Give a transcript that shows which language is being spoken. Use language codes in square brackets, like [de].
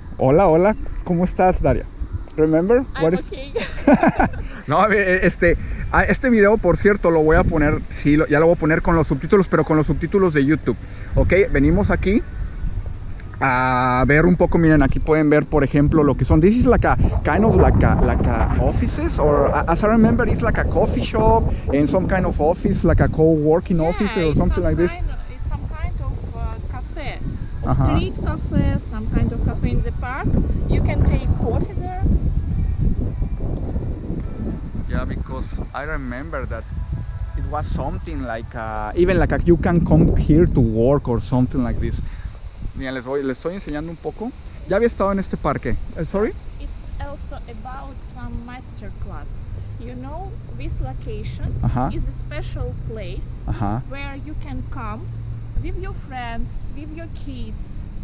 [es] Hola. ¿Cómo estás, Darya? Remember? [en] I'm okay. [es] No, este video, por cierto, lo voy a poner, sí, ya lo voy a poner con los subtítulos, pero con los subtítulos de YouTube. Ok, venimos aquí a ver un poco. Miren, aquí pueden ver, por ejemplo, lo que son. [en] This is like a kind of like a offices, or as I remember, it's like a coffee shop and some kind of office, like a co-working office or something like this. It's some kind of cafe, street cafe, some kind of cafe in the park. You can take coffee there. Yeah, because I remember that it was something like even like you can come here to work or something like this. [es] Mira, les estoy enseñando un poco. Ya había estado en este parque. [en] Sorry? It's also about some master class. You know, this location is a special place where you can come with your friends, with your kids.